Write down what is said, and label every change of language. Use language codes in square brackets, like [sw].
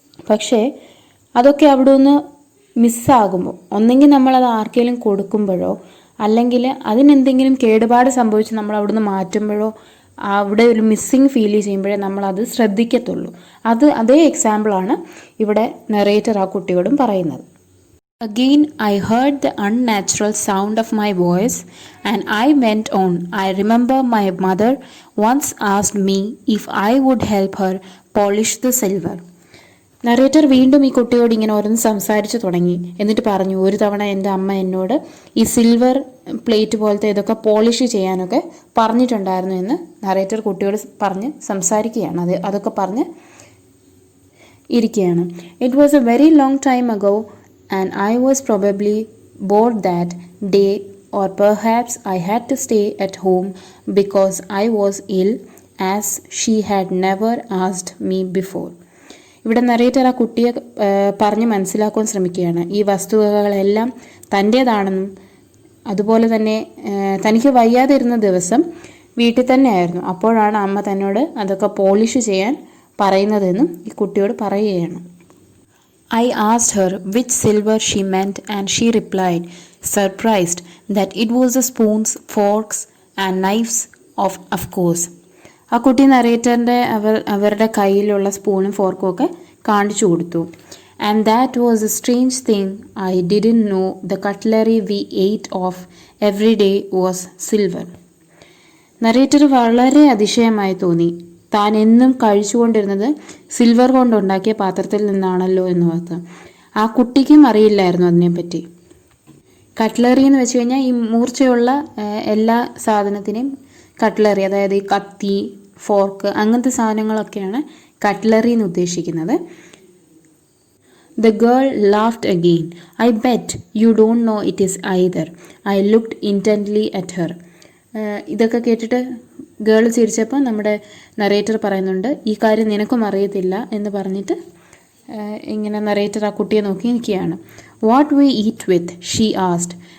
[ml] പക്ഷേ അതൊക്കെ അവിടെ ഒന്ന് മിസ്സാകുമ്പോൾ, ഒന്നെങ്കിൽ നമ്മളത് ആർക്കെങ്കിലും കൊടുക്കുമ്പോഴോ അല്ലെങ്കിൽ അതിനെന്തെങ്കിലും കേടുപാട് സംഭവിച്ച് നമ്മൾ അവിടുന്ന് മാറ്റുമ്പോഴോ അവിടെ ഒരു മിസ്സിങ് ഫീൽ ചെയ്യുമ്പോഴേ നമ്മളത് ശ്രദ്ധിക്കത്തുള്ളൂ. അതേ എക്സാമ്പിളാണ് ഇവിടെ നറേറ്റർ ആ കുട്ടിയോടും പറയുന്നത്. [en] Again I heard the unnatural sound of my voice and I went on. I remember my mother once asked me if I would help her polish the silver. [ml] Narrator വീണ്ടും ഈ കുട്ടിയോട് ഇങ്ങനെ ഓരോന്ന് സംസാരിച്ച് തുടങ്ങി. എന്നിട്ട് പറഞ്ഞു, ഒരു തവണ എൻ്റെ അമ്മ എന്നോട് ഈ സിൽവർ പ്ലേറ്റ് പോലത്തെ ഇതൊക്കെ പോളിഷ് ചെയ്യാനൊക്കെ പറഞ്ഞിട്ടുണ്ടായിരുന്നു എന്ന് നറേറ്റർ കുട്ടിയോട് പറഞ്ഞ് സംസാരിക്കുകയാണ്. അതൊക്കെ പറഞ്ഞ് ഇരിക്കുകയാണ്. [en] It was a very long time ago and I was probably bored that day or perhaps I had to stay at home because I was ill, as she had never asked me before. [ml] ഇവിടെ narrator ആ കുട്ടിയെ പറഞ്ഞ് മനസ്സിലാക്കുവാൻ ശ്രമിക്കുകയാണ്. ഈ വസ്തുവകകളെല്ലാം തൻ്റേതാണെന്നും അതുപോലെ തന്നെ തനിക്ക് വയ്യാതിരുന്ന ദിവസം വീട്ടിൽ തന്നെ ആയിരുന്നു, അപ്പോഴാണ് അമ്മ തന്നോട് അതൊക്കെ പോളിഷ് ചെയ്യാൻ പറയുന്നതെന്നും ഈ കുട്ടിയോട് പറയുകയാണ്. [en] I asked her which silver she meant and she replied, surprised, that it was the spoons, forks and knives of course. [ml] ആ കുട്ടി നറേറ്ററിൻ്റെ അവരുടെ കയ്യിലുള്ള സ്പൂണും ഫോർക്കും ഒക്കെ കാണിച്ചു കൊടുത്തു. [en] And that was a strange thing, I didn't know the cutlery we ate off every day was silver. [ml] Narrator വളരെ അതിശയമായി തോന്നി. താൻ എന്നും കഴിച്ചുകൊണ്ടിരുന്നത് സിൽവർ കൊണ്ടുണ്ടാക്കിയ പാത്രത്തിൽ നിന്നാണല്ലോ എന്ന് ഓർത്ത്. ആ കുട്ടിക്കും അറിയില്ലായിരുന്നു അതിനെപ്പറ്റി. കട്ട്ലറി എന്ന് വെച്ച് കഴിഞ്ഞാൽ ഈ മൂർച്ചയുള്ള എല്ലാ സാധനത്തിനെയും കട്ട്ലറി, അതായത് ഈ കത്തി, ഫോർക്ക്, അങ്ങനത്തെ സാധനങ്ങളൊക്കെയാണ് കട്ട്ലറി എന്ന് ഉദ്ദേശിക്കുന്നത്. [en] The girl laughed again. I bet you don't know it is either. I looked intently at her. [ml] ഇതൊക്കെ കേട്ടിട്ട് ഗേൾ ചിരിച്ചപ്പോൾ നമ്മുടെ നറേറ്റർ പറയുന്നുണ്ട്, ഈ കാര്യം നിനക്കും അറിയത്തില്ല എന്ന് പറഞ്ഞിട്ട് ഇങ്ങനെ നറേറ്റർ ആ കുട്ടിയെ നോക്കി നിൽക്കുകയാണ്. [en] What we eat with, she asked.